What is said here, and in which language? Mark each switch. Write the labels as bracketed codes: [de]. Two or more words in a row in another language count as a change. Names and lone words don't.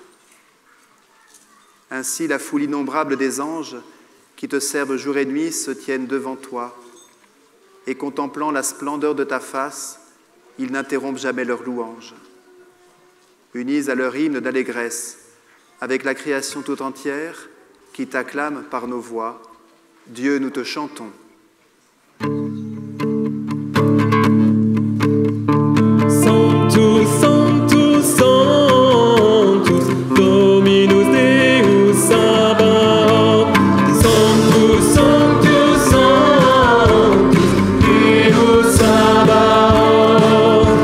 [fr] Ainsi, la foule innombrable des anges qui te servent jour et nuit se tiennent devant toi et contemplant la splendeur de ta face, ils n'interrompent jamais leur louange. Unis à leur hymne d'allégresse, avec la création tout entière qui t'acclame par nos voix, Dieu, nous te chantons. [la] Sanctus, Sanctus, Sanctus, Dominus Deus Sabaoth. Sanctus, Sanctus, Sanctus, Deus Sabaoth.